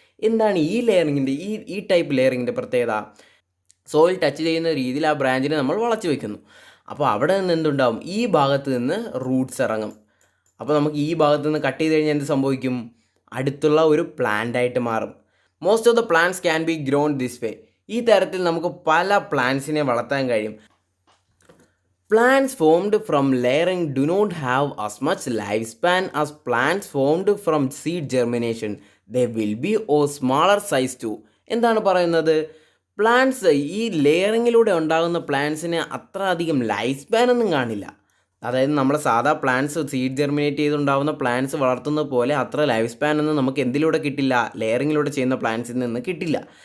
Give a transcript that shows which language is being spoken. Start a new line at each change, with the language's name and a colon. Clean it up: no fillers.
Malayalam: എന്താണ് ഈ ലെയറിങ്ങിൻ്റെ ഈ ടൈപ്പ് ലെയറിങ്ങിൻ്റെ പ്രത്യേകത? സോയിൽ ടച്ച് ചെയ്യുന്ന രീതിയിൽ ആ ബ്രാഞ്ചിനെ നമ്മൾ വളച്ചു വയ്ക്കുന്നു. അപ്പോൾ അവിടെ നിന്ന് എന്തുണ്ടാവും, ഈ ഭാഗത്ത് നിന്ന് റൂട്ട്സ് ഇറങ്ങും. അപ്പോൾ നമുക്ക് ഈ ഭാഗത്ത് നിന്ന് കട്ട് ചെയ്ത് കഴിഞ്ഞാൽ എന്ത് സംഭവിക്കും, അടുത്തുള്ള ഒരു പ്ലാന്റ് ആയിട്ട് മാറും.
English: Most of the plants can be grown this way.
Malayalam: ഈ തരത്തിൽ നമുക്ക് പല പ്ലാന്റ്സിനെ വളർത്താൻ കഴിയും.
English: Plants formed from layering do not have as much lifespan as plants formed from seed germination. They will be of smaller size too.
Malayalam: എന്താണ് പറയുന്നത്, plants ഈ ലെയറിങ്ങിലൂടെ ഉണ്ടാകുന്ന പ്ലാന്റ്സിന് അത്ര അധികം ലൈഫ് സ്പാൻ ഒന്നും കാണില്ല. അതായത് നമ്മുടെ സാധാ പ്ലാന്റ്സ് സീഡ് ജെർമിനേറ്റ് ചെയ്തുണ്ടാകുന്ന പ്ലാന്റ്സ് വളർത്തുന്നത് പോലെ അത്ര ലൈഫ് സ്പാൻ ഒന്നും നമുക്ക് എന്തിലൂടെ കിട്ടില്ല, ലെയറിങ്ങിലൂടെ ചെയ്യുന്ന പ്ലാന്റ്സിൽ നിന്ന് കിട്ടില്ല.